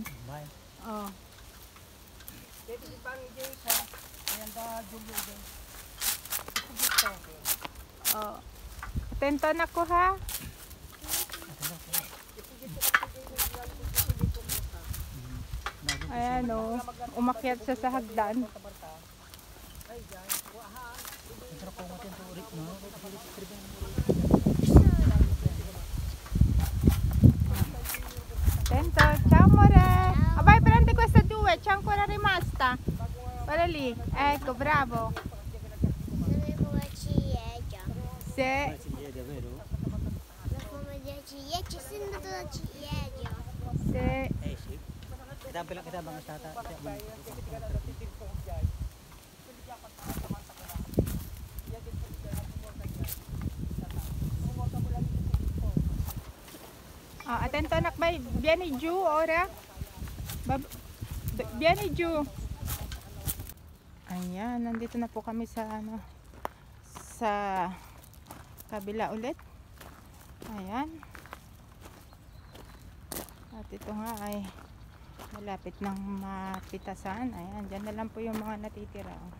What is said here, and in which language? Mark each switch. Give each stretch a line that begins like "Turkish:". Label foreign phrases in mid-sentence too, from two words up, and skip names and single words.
Filipino: Oh. Oh. Atento na ko ha. Ayan o, umakyat siya sa hagdan.
Italian: Tento, ciao amore. Abay, prendi queste due, c'è ancora rimasta. Guarda lì, ecco, bravo. Sapevo la ciliegia. Se... La forma della ciliegia, c'è sempre la ciliegia. Se... Kita bilang kita bang tata.
Filipino: Ah, atento anak, bay.
Italian: Vieni giù ora. Vieni giù.
Filipino: Ayan, nandito na po kami sa sa kabila ulit. Ayan. At ito nga ay malapit ng mapitasan. Ayan, dyan na lang po yung mga natitira.